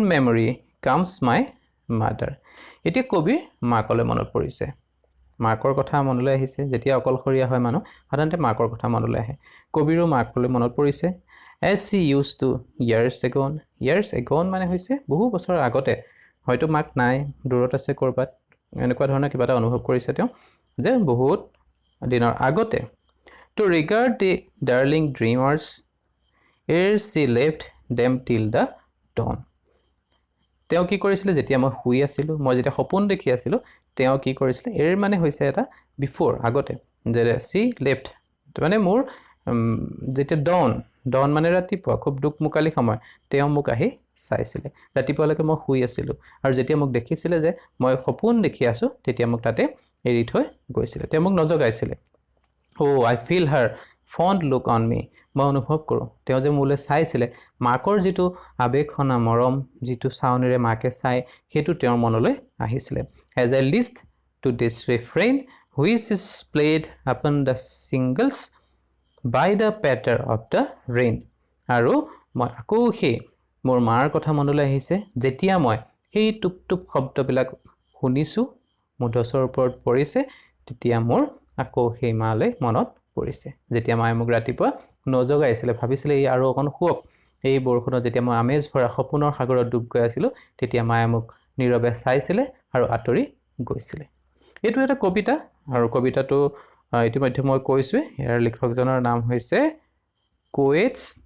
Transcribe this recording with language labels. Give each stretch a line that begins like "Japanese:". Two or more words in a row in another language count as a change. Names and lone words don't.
English: memory comes my mother
Assamese: এতিয়া কবিৰ মাকলৈ মনত পৰিছে মাকৰ কথা মনলৈ আহিছে যেতিয়া অকলশৰীয়া হয় মানুহ সাধাৰণতে মাকৰ কথা মনলৈ আহে কবিৰো মাকলৈ মনত পৰিছে
English: as she used to years ago
Assamese: মানে হৈছে বহু বছৰ আগতে হয়তো মাক নাই দূৰত আছে ক'ৰবাত এনেকুৱা ধৰণৰ কিবা এটা অনুভৱ কৰিছে তেওঁ যে বহুত দিনৰ আগতে
English: to regard the darling dreamers ere she left them till the dawn
Assamese: তেওঁ কি কৰিছিলে যেতিয়া মই শুই আছিলোঁ মই যেতিয়া সপোন দেখি আছিলোঁ তেওঁ কি কৰিছিলে এৰ মানে হৈছে এটা বিফৰ আগতে যে
English: she left
Assamese: মানে মোৰ যেতিয়া ডন মানে ৰাতিপুৱা খুব দুকমুকালি সময় তেওঁ মোক আহি চাইছিলে ৰাতিপুৱালৈকে মই শুই আছিলোঁ আৰু যেতিয়া মোক দেখিছিলে যে মই সপোন দেখি আছোঁ তেতিয়া মোক তাতে এৰি থৈ গৈছিলে তেওঁ মোক নজগাইছিলে
English: I feel her fond look on me
Assamese: মই অনুভৱ কৰোঁ তেওঁ যে মোলৈ চাইছিলে মাকৰ যিটো আবেগখনা মৰম যিটো চাউনেৰে মাকে চাই সেইটো তেওঁৰ মনলৈ আহিছিলে
English: as I list to this refrain which is played upon the singles by the patter of the rain
Assamese: আৰু মই আকৌ সেই মোৰ মাৰ কথা মনলৈ আহিছে যেতিয়া মই সেই টুপ টুপ শব্দবিলাক শুনিছোঁ মুধচৰ ওপৰত পৰিছে তেতিয়া মোৰ আকৌ সেই মালৈ মনত পৰিছে যেতিয়া মায়ে মোক ৰাতিপুৱা নজগাইছিলে ভাবিছিলে এই আৰু অকণ শুৱক এই বৰষুণত যেতিয়া মই আমেজ ভৰা সপোনৰ সাগৰত ডুব গৈ আছিলোঁ তেতিয়া মায়ে মোক নীৰৱে চাইছিলে আৰু আঁতৰি গৈছিলে এইটো এটা কবিতা আৰু কবিতাটো ইতিমধ্যে মই কৈছোঁৱে ইয়াৰ লিখকজনৰ নাম হৈছে কোয়েটছ